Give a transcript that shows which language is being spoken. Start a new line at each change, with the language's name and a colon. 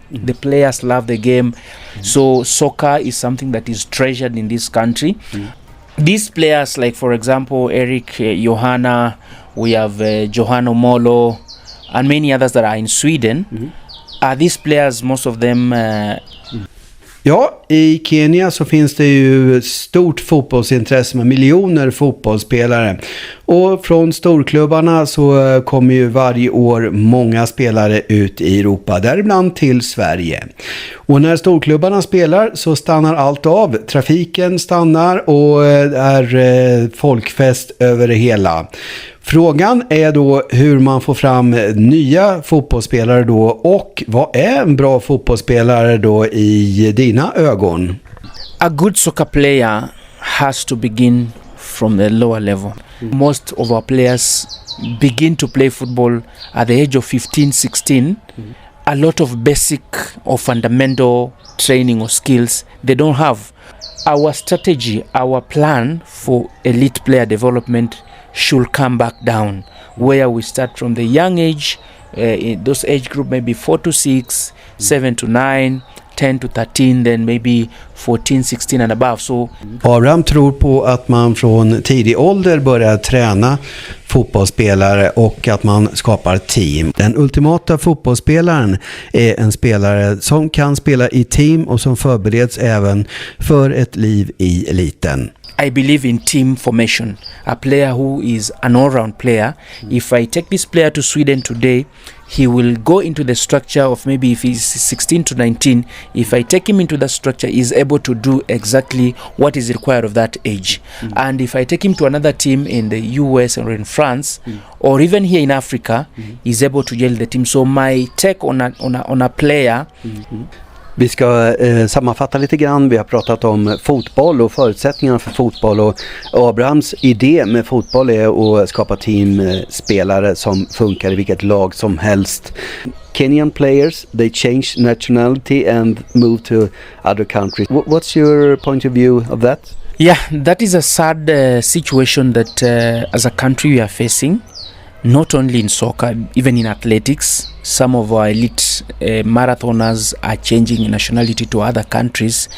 English: The players love the game. So soccer is something that is treasured in this country. These players, like for example Eric Johanna, we have Johanna Molo and many others that are in Sweden. These players, most of them
Swedish: Ja, i Kenya så finns det ju stort fotbollsintresse med miljoner fotbollsspelare. Och från storklubbarna så kommer ju varje år många spelare ut i Europa, däribland till Sverige. Och när storklubbarna spelar så stannar allt av. Trafiken stannar och är folkfest över det hela. Frågan är då hur man får fram nya fotbollsspelare då, och vad är en bra fotbollsspelare då i dina ögon?
English: A good soccer player has to begin from the lower level. Most of our players begin to play football at the age of 15, 16. A lot of basic or fundamental training or skills they don't have. Our strategy, our plan for elite player development should come back down, where we start from the young age, in those age group maybe 4 to 6, 7 to 9, 10 to 13, then maybe 14, 16 and above. So
Swedish: Abraham tror på att man från tidig ålder börjar träna fotbollsspelare och att man skapar team. Den ultimata fotbollsspelaren är en spelare som kan spela i team och som förbereds även för ett liv i eliten.
English: I believe in team formation. A player who is an all-round player. If I take this player to Sweden today, he will go into the structure of maybe if he's 16 to 19. If I take him into that structure, he's able to do exactly what is required of that age. And if I take him to another team in the US or in France, or even here in Africa, he's able to gel the team. So my take on a player.
Swedish: Vi ska sammanfatta lite grann. Vi har pratat om fotboll och förutsättningarna för fotboll, och Abrahams idé med fotboll är att skapa teamspelare som funkar i vilket lag som helst.
English: Kenyan players, they change nationality and move to other countries. What's your point of view of that? Yeah, that is a sad situation that as a country we are facing. Not only in soccer, even in athletics, some of our elite marathoners are changing nationality to other countries.